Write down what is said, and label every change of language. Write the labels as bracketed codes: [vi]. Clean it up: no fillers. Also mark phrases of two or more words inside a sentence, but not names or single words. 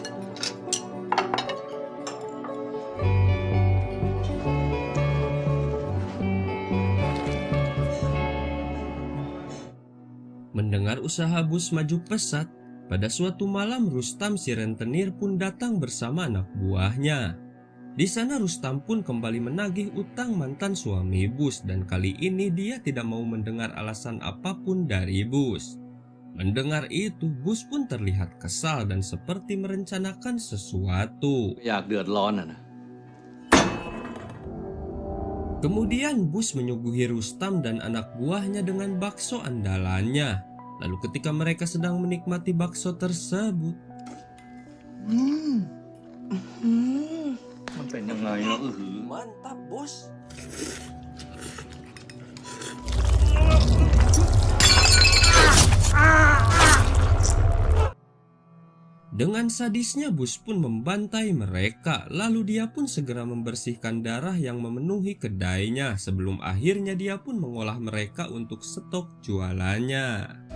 [id] Mendengar usaha Bus maju pesat, pada suatu malam Rustam si rentenir pun datang bersama anak buahnya. Di sana Rustam pun kembali menagih utang mantan suami Bus dan kali ini dia tidak mau mendengar alasan apapun dari Bus. Mendengar itu, Bus pun terlihat kesal dan seperti merencanakan sesuatu. [th] อยากเดือดร้อนนะ [id] Kemudian Bus menyuguhi Rustam dan anak buahnya dengan bakso andalannya. Lalu ketika mereka sedang menikmati bakso tersebut, [th] มันเป็นยังไงเนาะ [id] mantap bos. Dengan sadisnya Bus pun membantai mereka, lalu dia pun segera membersihkan darah yang memenuhi kedainya sebelum akhirnya dia pun mengolah mereka untuk stok jualannya.